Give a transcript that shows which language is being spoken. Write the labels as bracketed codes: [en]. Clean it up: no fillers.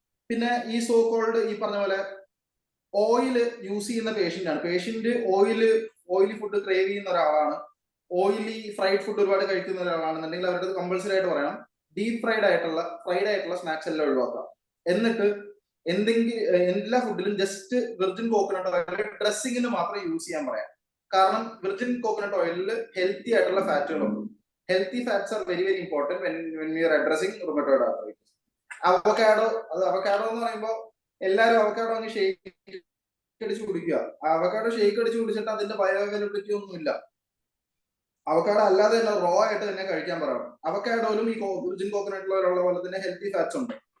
[ml] പിന്നെ ഈ [en] so called [ml] ഈ പറഞ്ഞ പോലെ ഓയിൽ യൂസ് ചെയ്യുന്ന പേഷ്യന്റ് ഓയിലി ഫുഡ് ക്രേവ് ചെയ്യുന്ന ഒരാളാണ്, [en] oily fried food [ml] ഒരുപാട് കഴിക്കുന്ന ഒരാളാണെന്നുണ്ടെങ്കിൽ അവരുടെ കമ്പൾസറി ആയിട്ട് പറയണം [en] deep fried [ml] ആയിട്ടുള്ള സ്നാക്സ് എല്ലാം ഒഴിവാക്കാം. എന്നിട്ട് എല്ലാ ഫുഡിലും ജസ്റ്റ് [en] virgin coconut oil [ml] ഡ്രസ്സിങ്ങിന് മാത്രം യൂസ് ചെയ്യാൻ പറയാം. കാരണം വെർജിൻ കോക്കനട്ട് ഓയിലിൽ ഹെൽത്തി ആയിട്ടുള്ള ഫാറ്റുകളുണ്ട്. [en] Healthy fats are very very important when we are addressing rheumatoid arthritis. [ml] Avocado എന്ന് പറയുമ്പോൾ എല്ലാവരും അവക്കാഡോ അങ്ങ് ഷേക്ക് അടിച്ച് കുടിക്കുക. അവക്കാഡോ ഷേക്ക് അടിച്ച് കുടിച്ചിട്ട് അതിന്റെ ബയോഅവൈലബിലിറ്റി ഒന്നുമില്ല. അവക്കാഡോ അല്ലാതെ തന്നെ റോ ആയിട്ട് തന്നെ കഴിക്കാൻ പറയണം. അവക്കാഡോയിലും ഈ വെർജിൻ കോക്കനട്ടിലുള്ള പോലെ തന്നെ ഹെൽത്തി ഫാറ്റ്സ് ഉണ്ട്.